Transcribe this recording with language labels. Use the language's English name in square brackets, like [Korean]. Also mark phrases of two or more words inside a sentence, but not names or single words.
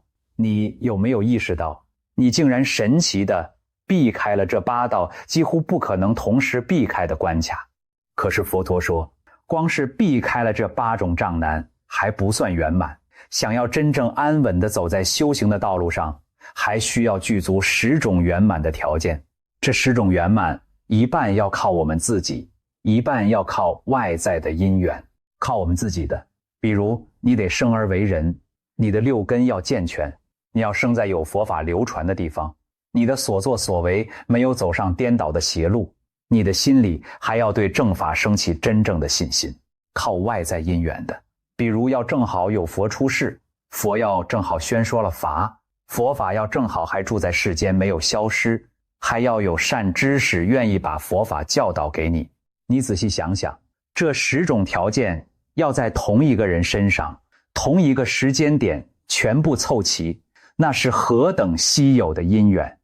[Chinese] 你有沒有意識到，你竟然神奇地避開了這8道幾乎不可能同時避開的關卡？可是佛陀說，光是避開了這8種障難還不算圓滿，想要真正安穩地走在修行的道路上， 還需要具足10種圓滿的條件。這10種圓滿，一半要靠我們自己，一半要靠外在的因緣。靠我們自己的，比如你得生而為人，你的6根要健全，你要生在有佛法流傳的地方，你的所作所為没有走上顛倒的邪路，你的心裡還要對正法升起真正的信心。靠外在因緣的，比如要正好有佛出世，佛要正好宣說了法，佛法要正好還住在世間沒有消失，還要有善知識願意把佛法教導給你。你仔細想想，這10種條件要在同一個人身上，同一個時間點全部湊齊，那是何等稀有的因緣。